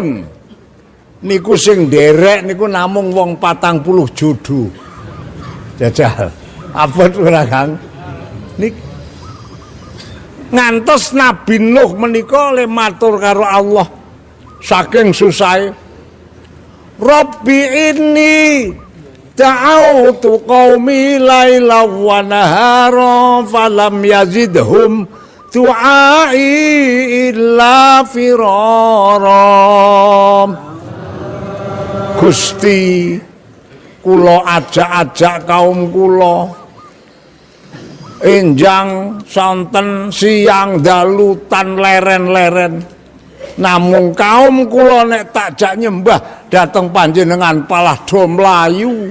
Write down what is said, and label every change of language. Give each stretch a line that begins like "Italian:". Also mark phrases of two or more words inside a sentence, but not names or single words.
Javanese: Niku sing nderek niku namung wong 40 judu. Jajal. Abot ora, Kang? Ngantos Nabi Nuh menika le matur karo Allah saking susah.
Arabic: رب إني دعوت قومي ليلا ونهارا فلم يزدهم دعائي إلا فرارا.
Javanese: Gusti, kula ajak-ajak kaum kula enjang sonten siang dalu tan leren-leren. Namung kaum kula nek takjak nyembah dateng panjenengan palah do mlayu.